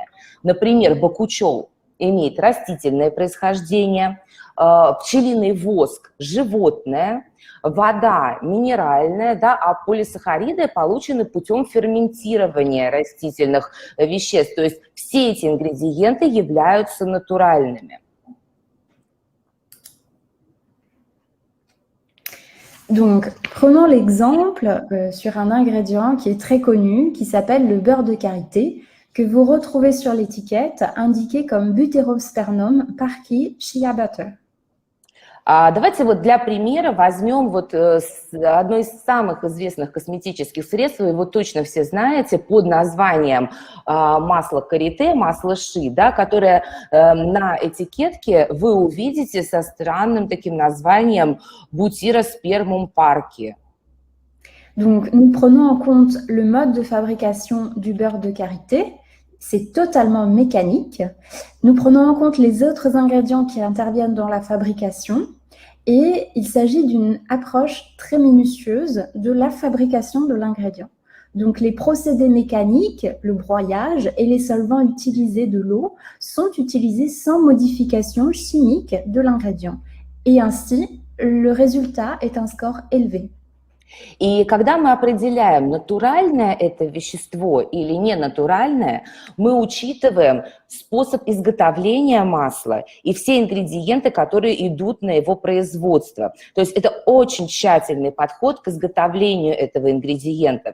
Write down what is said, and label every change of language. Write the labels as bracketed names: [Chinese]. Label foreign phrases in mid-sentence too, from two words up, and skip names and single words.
[Russian] Например, бакучол имеет растительное происхождение, пчелиный воск – животное, вода – минеральная, да, а полисахариды получены путем ферментирования растительных веществ. То есть все эти ингредиенты являются натуральными. [French] Donc, prenons l'exemple sur un ingrédient qui est très connu, qui s'appelle le beurre de karité, que vous retrouvez sur l'étiquette indiqué comme Butyrosphagnum parkii [English] shea butter. [Russian] Давайте вот для примера возьмем вот одно из самых известных косметических средств, вы его точно все знаете, под названием масло карите, масло ши, да, которое на этикетке вы увидите со странным таким названием Butyrosphagnum parkii. [French] Donc, nous prenons en compte le mode de fabrication du beurre de karité. C'est totalement mécanique. Nous prenons en compte les autres ingrédients qui interviennent dans la fabrication et il s'agit d'une approche très minutieuse de la fabrication de l'ingrédient. Donc, les procédés mécaniques, le broyage et les solvants utilisés de l'eau sont utilisés sans modification chimique de l'ingrédient. Et ainsi, le résultat est un score élevé. [Russian] И когда мы определяем, натуральное это вещество или ненатуральное, мы учитываем способ изготовления масла и все ингредиенты, которые идут на его производство. То есть это очень тщательный подход к изготовлению этого ингредиента.